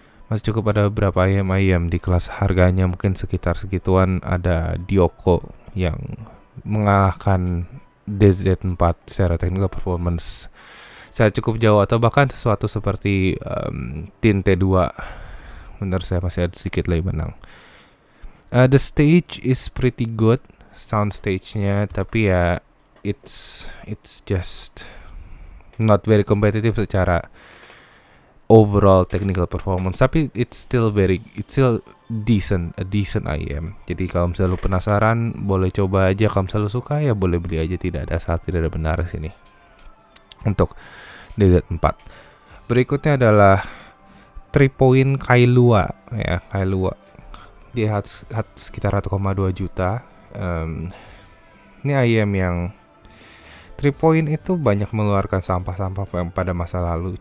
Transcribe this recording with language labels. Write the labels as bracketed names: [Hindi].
[Indonesian] Masih cukup ada beberapa IM di kelas harganya mungkin sekitar segituan. Ada Dioko yang mengalahkan DZ4 secara [English] technical performance [Indonesian] secara cukup jauh, atau bahkan sesuatu seperti Tin T2 menurut saya masih ada sedikit lebih menang. [English] The stage is pretty good, sound stage-nya, [Indonesian] tapi ya [English] it's just not very competitive [Indonesian] secara [English] overall technical performance, [Indonesian] tapi [English] it's still decent, a decent IM. [Indonesian] Jadi kalau misalnya lu penasaran, boleh coba aja. Kalau misalnya lu suka, ya boleh beli aja. Tidak ada salah, tidak ada benar di sini untuk DZ4. Berikutnya adalah 3-point Kailua, ya, Kailua. Dia sekitar 1,2 juta. Ini IM yang 3-point itu banyak mengeluarkan sampah-sampah pada masa lalu.